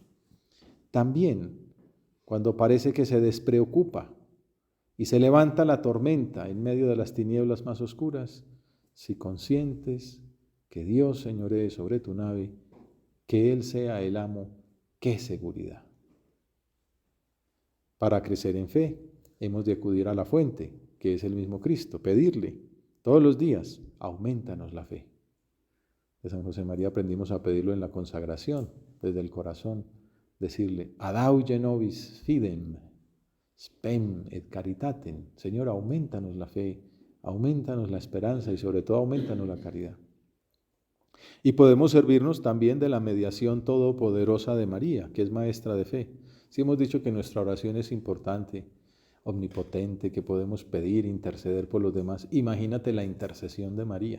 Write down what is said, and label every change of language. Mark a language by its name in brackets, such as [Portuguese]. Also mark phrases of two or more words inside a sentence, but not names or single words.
[Spanish] También cuando parece que se despreocupa y se levanta la tormenta en medio de las tinieblas más oscuras, si consientes que Dios señoree sobre tu nave, que Él sea el amo, qué seguridad. Para crecer en fe, hemos de acudir a la fuente, que es el mismo Cristo, pedirle todos los días, aumentanos la fe. De San José María aprendimos a pedirlo en la consagración, desde el corazón, decirle, [Latin] adauge nobis fidem, spem et caritatem. [Spanish] Señor, aumentanos la fe, aumentanos la esperanza y sobre todo aumentanos la caridad. Y podemos servirnos también de la mediación todopoderosa de María, que es maestra de fe. Si hemos dicho que nuestra oración es importante, omnipotente, que podemos pedir, interceder por los demás, imagínate la intercesión de María.